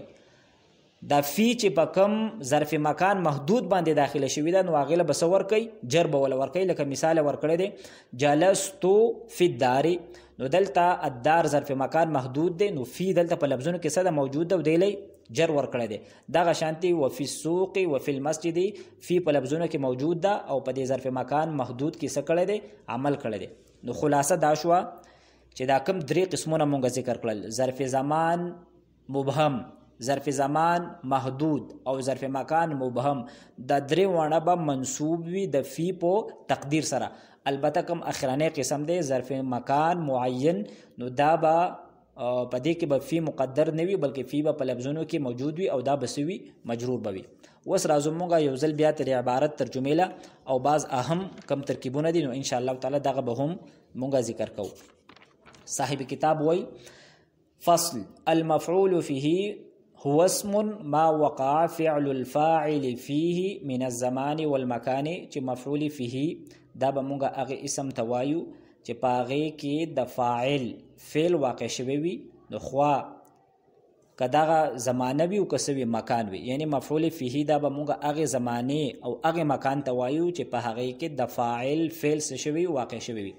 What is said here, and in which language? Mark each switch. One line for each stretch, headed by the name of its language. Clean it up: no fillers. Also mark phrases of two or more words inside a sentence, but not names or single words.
Pashto: دا فی چې په کم ظرف مکان محدود باندې داخله شوی ده نو هغې له به څه ورکوي؟ جر به وله ورکوي. لکه مثال ورکړی دی
Arabic: جلستو فی الدار،
Pashto: نو دلته الدار ظرف مکان محدود دی نو فی دلته په لفظونو کې څه ده؟ موجود ده او دی لی جر ورکړی دی. دغه شانتي
Arabic: وفي السوق وفي المسجد
Pashto: فی په لفظونو کې موجود ده او په دې ظرف مکان محدود کې څه کړی دی؟ عمل کړی دی. نو خلاصه دا شوه چې دا کوم درې قسمونه مونږ ذکر کړل: ظرف زمان مبهم، ظرف زمان محدود او ظرف مکان مبهم. دا درې واړه به منصوب وي د فی په تقدیر سره. البته کوم اخرانی قسم دی ظرف مکان معین، نو دا به په دې کې به فی مقدر نه وي بلکې فی به په لفظونو کې موجود وي او دا به څه وي؟ مجرور به وي. اوس راځو مونږ یو ځل بیا ترې عبارت ترجمې له او بعض اهم کم ترکیبونه دي نو
Arabic: انشاءالله تعالی
Pashto: دغه به هم مونږ ذکر کوو. صاحب کتاب وایي
Arabic: فصل المفعول فيه هو اسم ما وقع فعل الفاعل فيه من الزمان والمكان.
Pashto: چې
Arabic: مفعول فيه
Pashto: دا به مونږ هغه اسم ته وایو چې په هغې کې د فاعل فعل واقع شوی وي نو خوا که دغه زمانه وي او که څه وي مکان وي. یعنی
Arabic: مفعول فيه
Pashto: دا به مونږ هغې زمانې او هغې مکان ته وایو چې په هغې کې د فاعل فعل څه شوی واقع شوی وي.